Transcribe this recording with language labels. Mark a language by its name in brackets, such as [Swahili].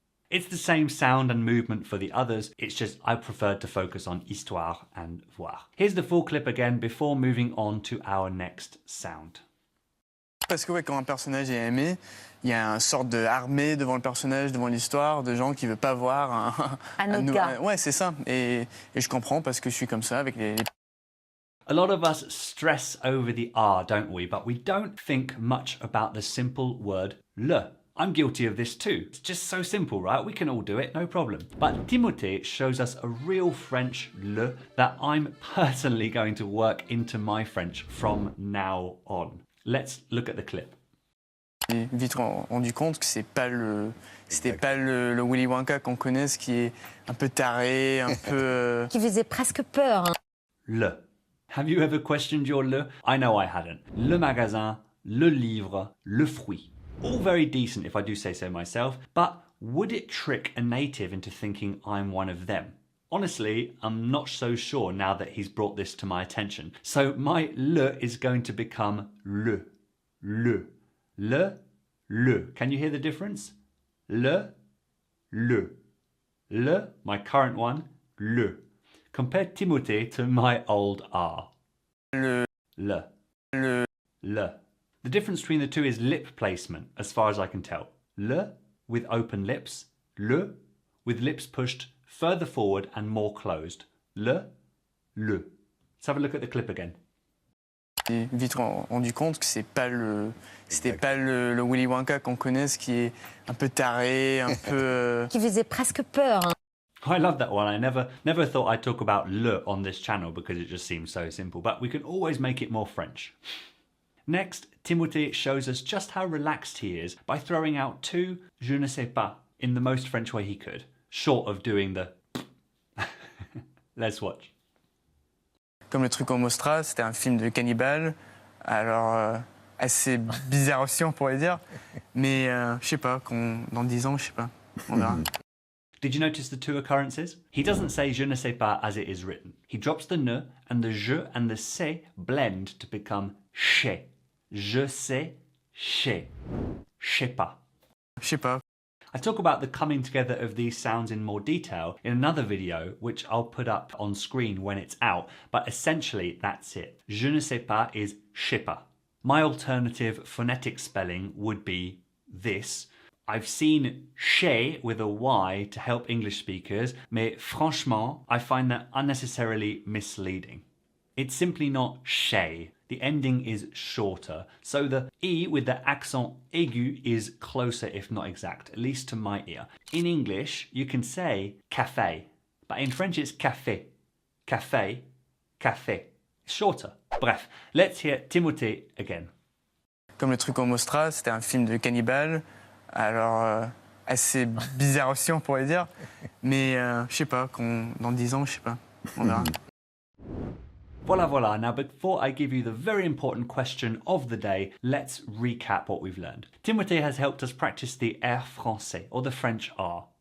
[English] It's the same sound and movement for the others, it's just I preferred to focus on histoire and voir. Here's the full clip again before moving on to our next sound. [French] Parce que quand un personnage est aimé, il y a une sorte d'armée devant le personnage, devant l'histoire, de gens qui ne veulent pas voir un autre gars. Ouais, c'est ça. Et je comprends parce que je suis comme ça avec les... [English] A lot of us stress over the R, don't we? But we don't think much about the simple word le. I'm guilty of this too. It's just so simple, right? We can all do it, no problem. But Timothée shows us a real French le that I'm personally going to work into my French from now on. Let's look at the clip. [French] J'ai vite rendu compte que c'était pas le Willy Wonka qu'on connaisse qui est un peu taré, un peu... Qui faisait presque peur. Hein. Le. [English] Have you ever questioned your le? I know I hadn't. [French] Le magasin, le livre, le fruit. [English] All very decent if I do say so myself, but would it trick a native into thinking I'm one of them? Honestly, I'm not so sure now that he's brought this to my attention. So my le is going to become le, le, le, le. Can you hear the difference? Le, le, le, my current one, le. Compare Timothée to my old R. Le, le, le, le. The difference between the two is lip placement, as far as I can tell. Le with open lips, le, with lips pushed further forward and more closed. Le. Let's have a look at the clip again. [French] J'ai vite rendu compte que c'était pas le Willy Wonka qu'on connaisse, qui est un peu taré, un peu. Qui faisait presque peur. Hein. [English] I love that one. I never thought I'd talk about le on this channel because it just seems so simple, but we can always make it more French. Next, Timothée shows us just how relaxed he is by throwing out two [French] je ne sais pas [English] in the most French way he could, short of doing the Let's watch. [French] Comme le truc en Mostra, c'était un film de cannibale, alors assez bizarre aussi on pourrait dire, mais je sais pas, dans 10 ans, je sais pas, on verra. [English] Did you notice the two occurrences? He doesn't say [French] je ne sais pas [English] as it is written. He drops the ne and the je and the sais blend to become che. [French] Je sais, che. Je sais pas. Je sais pas. [English] I talk about the coming together of these sounds in more detail in another video, which I'll put up on screen when it's out, but essentially that's it. [French] Je ne sais pas is je sais pas. [English] My alternative phonetic spelling would be this. I've seen che with a Y to help English speakers, [French] mais franchement, [English] I find that unnecessarily misleading. It's simply not che. The ending is shorter, so the E with the accent aigu is closer if not exact, at least to my ear. In English, you can say café, but in French it's café. Café, café. It's shorter. Bref, let's hear Timothée again. [French] Comme le truc en Mostra, c'était un film de cannibale, alors assez bizarre aussi on pourrait dire, mais je sais pas, dans 10 ans, je sais pas, on verra. Voila. [English] Now, before I give you the very important question of the day, let's recap what we've learned. Timothée has helped us practice the air français, or the French R.